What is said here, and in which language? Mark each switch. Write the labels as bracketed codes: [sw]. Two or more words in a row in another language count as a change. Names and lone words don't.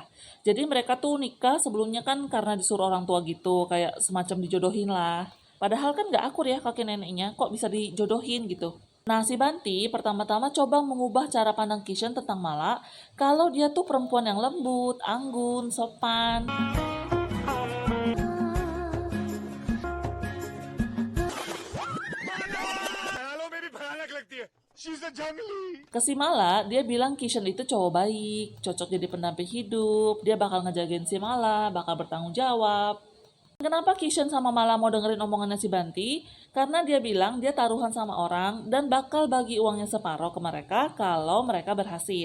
[id] Jadi mereka tuh nikah sebelumnya kan karena disuruh orang tua gitu, kayak semacam dijodohin lah. Padahal kan gak akur ya kakek neneknya, kok bisa dijodohin gitu. Nah, si Banti pertama-tama coba mengubah cara pandang Kishan tentang Mala kalau dia tuh perempuan yang lembut, anggun, sopan. [hi] ख्यालों में भी भयानक लगती है। [en] she is a जंगली। [id] Ke si Mala, dia bilang Kishan itu cowok baik, cocok jadi pendamping hidup, dia bakal ngejagain si Mala, bakal bertanggung jawab. Kenapa Kishan sama Mala mau dengerin omongannya si Banti? Karena dia bilang dia taruhan sama orang dan bakal bagi uangnya separuh ke mereka kalau mereka berhasil.